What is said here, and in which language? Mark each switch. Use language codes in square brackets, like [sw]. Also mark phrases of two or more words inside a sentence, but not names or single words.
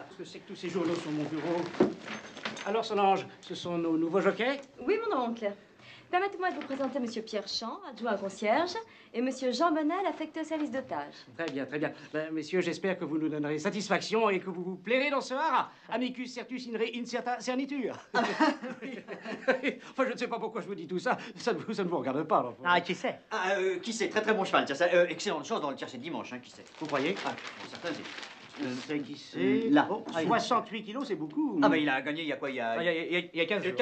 [fr] Ce que c'est que tous ces journaux sur mon bureau? Alors, Solange, ce sont nos nouveaux jockeys? Oui, mon oncle. Permettez-moi de vous présenter Monsieur Pierre Champ, adjoint au concierge, et Monsieur Jean Bonnel, affecté au service d'otage. Très bien, très bien. Ben, messieurs, j'espère que vous nous donnerez satisfaction et que vous vous plairez dans ce haras. [la] Amicus certus in re incerta cernitur. [fr] Enfin, je ne sais pas pourquoi je vous dis tout ça. Ça ne vous regarde pas. Enfin. Ah, qui c'est? Ah, qui c'est? Très très bon cheval, tiens, ça. Excellente chance dans le tiercé de dimanche, hein, qui c'est? Vous croyez? Ah, bon, certains disent. C'est qui c'est? Là. Oh, 68 kilos, c'est beaucoup. Ah, bah il a gagné il y a quoi? Il y a 15 jours.